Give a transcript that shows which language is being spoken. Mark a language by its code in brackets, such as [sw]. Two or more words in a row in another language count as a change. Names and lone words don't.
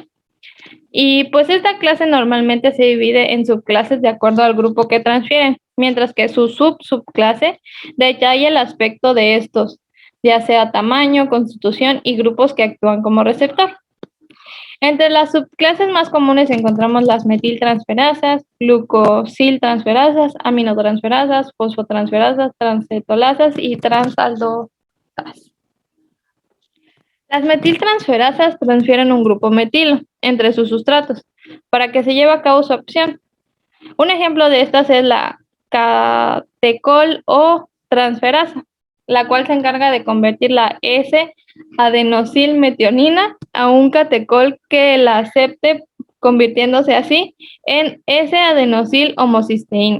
[es] Y pues esta clase normalmente se divide en subclases de acuerdo al grupo que transfieren, mientras que su subclase detalla el aspecto de estos, ya sea tamaño, constitución y grupos que actúan como receptor. Entre las subclases más comunes encontramos las metiltransferasas, glucosiltransferasas, aminotransferasas, fosfotransferasas, transcetolasas y transaldosas. Las metiltransferasas transfieren un grupo metilo entre sus sustratos para que se lleve a cabo su acción. Un ejemplo de estas es la catecol o transferasa, la cual se encarga de convertir la S-adenosilmetionina a un catecol que la acepte, convirtiéndose así en S-adenosil-homocisteína.